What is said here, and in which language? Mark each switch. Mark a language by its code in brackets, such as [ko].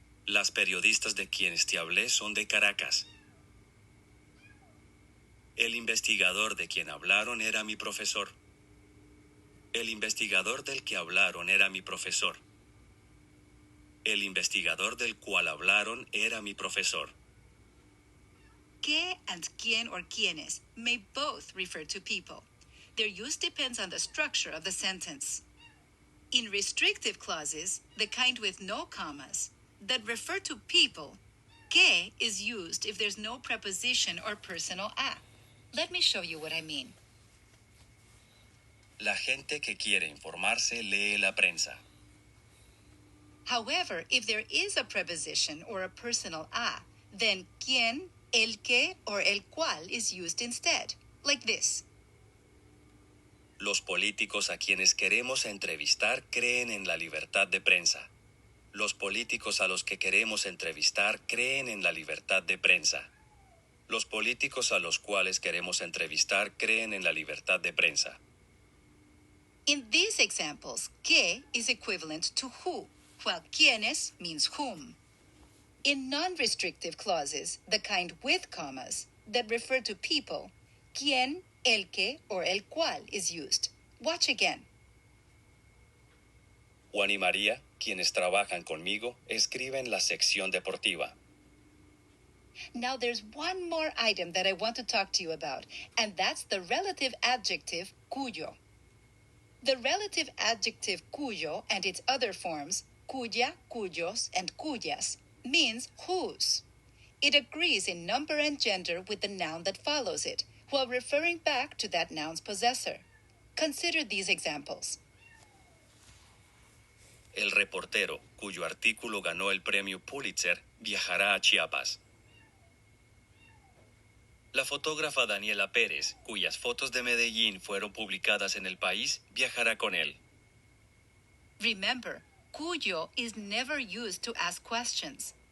[es] Las periodistas de quienes te hablé son de Caracas. El investigador de quien hablaron era mi profesor. El investigador del que hablaron era mi profesor. El investigador del cual hablaron era mi profesor. [en] Que and quién or quiénes may both refer to people. Their use depends on the structure of the sentence. In restrictive clauses, the kind with no commas, that refer to people, que is used if there's no preposition or personal a. Let me show you what I mean. [es] La gente que quiere informarse lee la prensa. [en] However, if there is a preposition or a personal a, then quién, el que, or el cual is used instead, like this. [es] Los políticos a quienes queremos entrevistar creen en la libertad de prensa. Los políticos a los que queremos entrevistar creen en la libertad de prensa. Los políticos a los cuales queremos entrevistar creen en la libertad de prensa. [en] In these examples, que is equivalent to who, while quiénes means whom. In non-restrictive clauses, the kind with commas, that refer to people, quién, el que, or el cual is used. Watch again. [es] Juan y María, quienes trabajan conmigo, escriben la sección deportiva. [en] Now there's one more item that I want to talk to you about, and that's the relative adjective cuyo. The relative adjective cuyo and its other forms, cuya, cuyos, and cuyas, means whose. It agrees in number and gender with the noun that follows it, while referring back to that noun's possessor. Consider these examples. [es] El reportero, cuyo artículo ganó el premio Pulitzer, viajará a Chiapas. La fotógrafa Daniela Pérez, cuyas fotos de Medellín fueron publicadas en El País, viajará con él. [en] Remember, cuyo is never used to ask questions.